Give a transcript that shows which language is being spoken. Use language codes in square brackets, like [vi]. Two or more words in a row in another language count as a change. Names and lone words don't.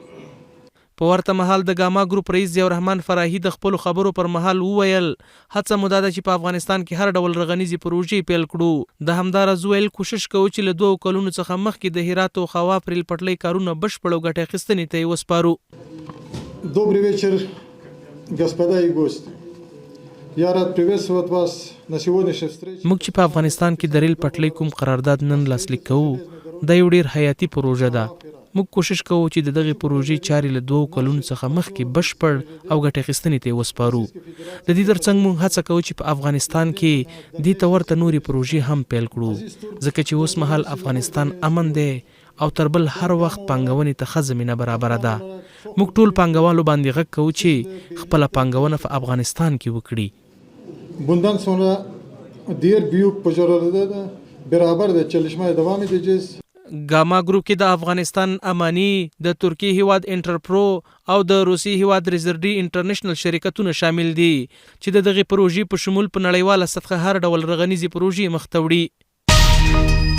[ps] په ورته مهال د ګاما ګروپ رئیس ضیاء الرحمن فراهي د خپلو خبرو پر مهال وویل هڅه مو دا ده چې په افغانستان کې هر ډول رغنیزې پروژې پیل کړو. د همداراز ویل کوشش کوو چې له 2 کلونو څخه مخکې د هرات او خواف ریل پټلۍ کارونه بشپړ او ګټه اخیستنې ته یې وسپارو. [ru] Добрый вечер, господа и гости. Я рад приветствовать вас на сегодняшней встрече. [ps] موږ چې په افغانستان کې د ریل پټلۍ کوم قرارداد نن لاسلیک کوو دا یو ډیر حیاتي پروژه ده. موږ کوشش کوو چې د دغې پروژې چارې له 2 کلونو څخه مخکې بشپړ او ګټه اخیستنې ته وسپارو. د دې ترڅنګ موږ هڅه کوو چې په افغانستان کې دې ته ورته نورې پروژې هم پیل کړو، ځکه چې اوس مهال افغانستان امن دی او تر بل هر وخت پانګونې ته ښه زمینه برابره ده. موږ ټول پانګوالو باندې غږ کوو چې خپله پانګونه په افغانستان کې وکړي. [tr] Bundan sonra diğer büyük projelerde de beraber de çalışmaya devam edeceğiz. [ps] ګاما ګروپ کې د افغانستان امانی، د ترکیې هیواد انټرپرو او د روسي هیواد ریزرډي انټرنیشنل شرکتونه شامل دي چې د دغې پروژې په شمول په نړیواله سطحه هر ډول رغنیزې پروژې مخ ته وړي.